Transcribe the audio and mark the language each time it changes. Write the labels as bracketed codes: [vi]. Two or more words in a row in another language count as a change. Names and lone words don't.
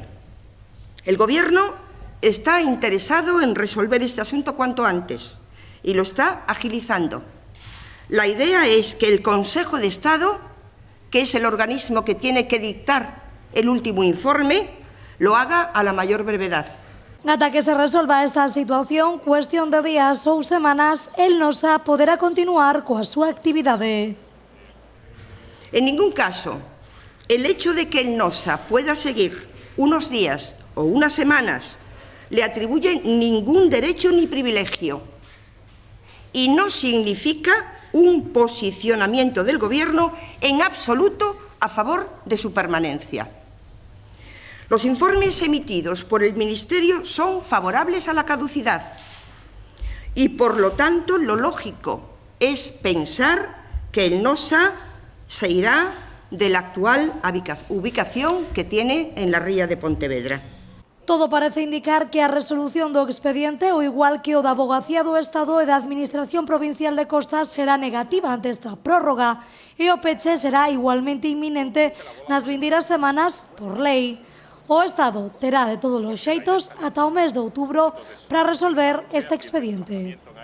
[es] El Gobierno está interesado en resolver este asunto cuanto antes y lo está agilizando. La idea es que el Consejo de Estado, que es el organismo que tiene que dictar el último informe, lo haga a la mayor brevedad. [gl] Ata que se resolva esta situación, cuestión de días ou semanas, el Nosa poderá continuar coa súa actividade. [es] En ningún caso, el hecho de que el Nosa pueda seguir unos días o unas semanas le atribuye ningún derecho ni privilegio y no significa un posicionamiento del Gobierno en absoluto a favor de su permanencia. Los informes emitidos por el Ministerio son favorables a la caducidad y, por lo tanto, lo lógico es pensar que el Nosa se irá de la actual ubicación que tiene en la ría de Pontevedra. [gl] Todo parece indicar que a resolución do expediente, o igual que o da Avogacía do Estado e da Administración Provincial de Costas, será negativa ante esta prórroga e o peche será igualmente inminente nas vindeiras semanas por lei. O Estado terá de todos os xeitos ata o mes de outubro para resolver este expediente.